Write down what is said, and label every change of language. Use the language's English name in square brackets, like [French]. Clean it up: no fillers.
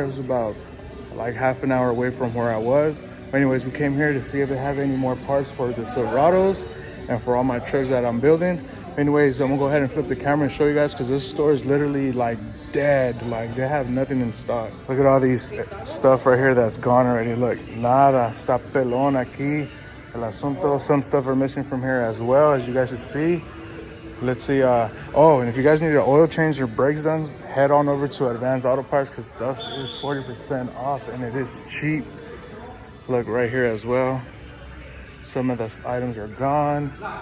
[English] It was about like half an hour away from where I was. But anyways, we came here to see if they have any more parts for the Silverados and for all my trucks that I'm building. Anyways, I'm gonna go ahead and flip the camera and show you guys, because this store is literally like dead. Like, they have nothing in stock. Look at all these stuff right here that's gone already. [Spanish] Look, nada, está pelón aquí el asunto. [English] Some stuff are missing from here as well, as you guys can see. Let's see. Oh, and if you guys need an oil change, your brakes done, head on over to Advanced Auto Parts, because stuff is 40% off and it is cheap. Look right here as well. Some of the items are gone.